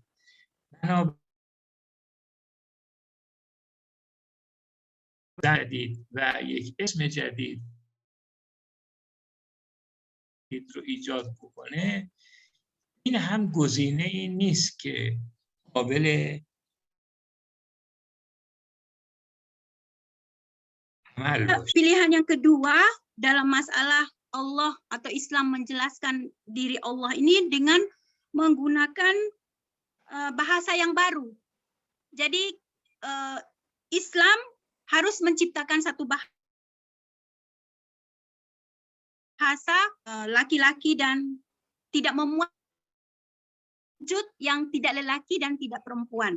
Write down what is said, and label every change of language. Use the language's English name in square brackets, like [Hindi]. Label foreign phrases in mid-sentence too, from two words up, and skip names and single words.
[Persian] بنابراین جدید و یک اسم جدید رو ایجاد بکنه، این هم گزینه ای نیست که قابل عمل باشه. [Indonesian] Pilihan yang kedua dalam masalah Allah atau Islam menjelaskan diri Allah ini dengan menggunakan bahasa yang baru. Jadi Islam harus menciptakan satu bahasa laki-laki dan tidak memuat wujud yang tidak lelaki dan tidak perempuan.